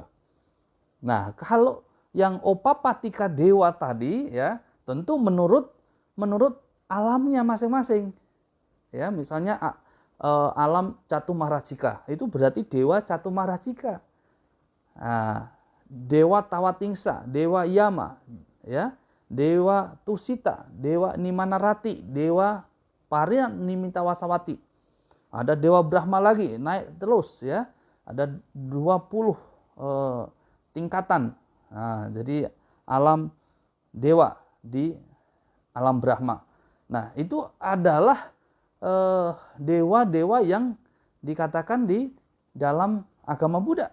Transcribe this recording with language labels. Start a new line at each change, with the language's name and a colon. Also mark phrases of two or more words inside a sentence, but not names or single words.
Indonesian: Nah, kalau yang Upapatika Dewa tadi, ya, tentu menurut alamnya masing-masing. Ya, misalnya alam Catumarajika, itu berarti dewa Catumarajika. Nah, dewa Tawatingsa, dewa Yama, ya, dewa Tusita, dewa Nimanarati, dewa Parinimitawasawati. Ada dewa Brahma lagi, naik terus, ya. Ada 20 tingkatan. Nah, jadi alam dewa di alam Brahma. Nah, itu adalah dewa-dewa yang dikatakan di dalam agama Buddha.